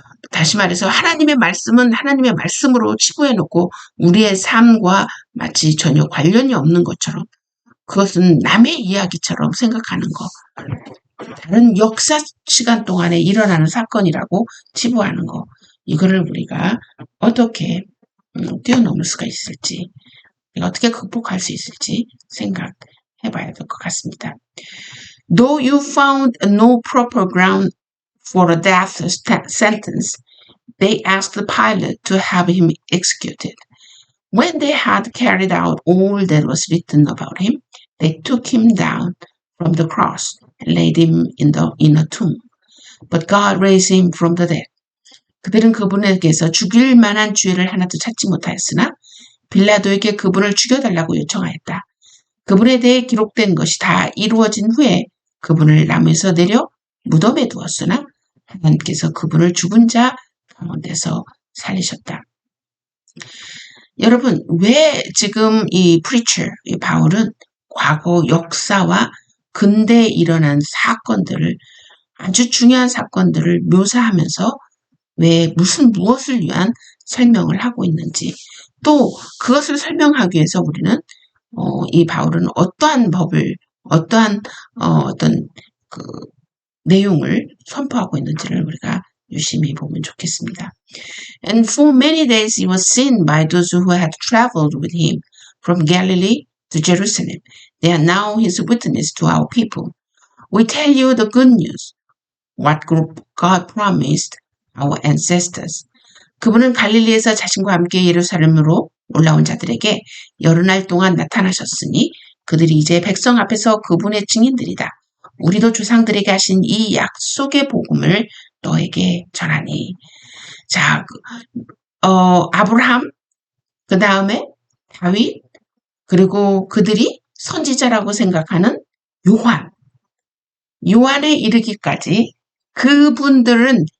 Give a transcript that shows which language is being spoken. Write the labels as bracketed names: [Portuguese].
[Korean] 다시 말해서 하나님의 말씀은 하나님의 말씀으로 치부해놓고 우리의 삶과 마치 전혀 관련이 없는 것처럼 그것은 남의 이야기처럼 생각하는 거, 다른 역사 시간 동안에 일어나는 사건이라고 치부하는 거, 이거를 우리가 어떻게 뛰어넘을 수가 있을지, 어떻게 극복할 수 있을지 생각해봐야 될 것 같습니다. [English] Though you found no proper ground for a death sentence, they asked Pilate to have him executed. When they had carried out all that was written about him, they took him down from the cross and laid him in a tomb. But God raised him from the dead. [Korean] 그들은 그분에게서 죽일 만한 죄를 하나도 찾지 못하였으나 빌라도에게 그분을 죽여달라고 요청하였다. 그분에 대해 기록된 것이 다 이루어진 후에 그분을 나무에서 내려 무덤에 두었으나 하나님께서 그분을 죽은 자 가운데서 살리셨다. 여러분, 왜 지금 이 preacher, 이 바울은 과거 역사와 근대에 일어난 사건들을, 아주 중요한 사건들을 묘사하면서 왜 무엇을 위한 설명을 하고 있는지, 또 그것을 설명하기 위해서 우리는 이 바울은 어떠한 법을, 어떠한 어떤 그 내용을 선포하고 있는지를 우리가 유심히 보면 좋겠습니다. [English] And for many days he was seen by those who had traveled with him from Galilee to Jerusalem. They are now his witness to our people. We tell you the good news, what God promised our ancestors. [Korean] 그분은 갈릴리에서 자신과 함께 예루살렘으로 올라온 자들에게 여러 날 동안 나타나셨으니 그들이 이제 백성 앞에서 그분의 증인들이다. 우리도 조상들에게 하신 이 약속의 복음을 너에게 전하니. 자, 아브라함, 그 다음에 다윗, 그리고 그들이 선지자라고 생각하는 요한에 이르기까지 그분들은